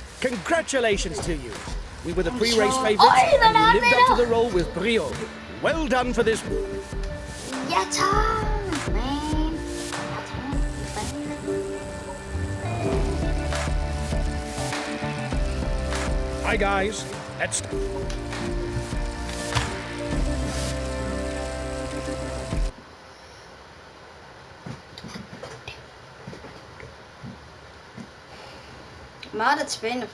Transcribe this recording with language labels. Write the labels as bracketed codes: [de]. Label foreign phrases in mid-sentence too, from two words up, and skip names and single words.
[en] Congratulations to you. We were the pre-race favourites and you lived up to the role with brio. Well done for this. [da] Ja, tak, man. [en] Hi guys, let's... [da] Meget spændende.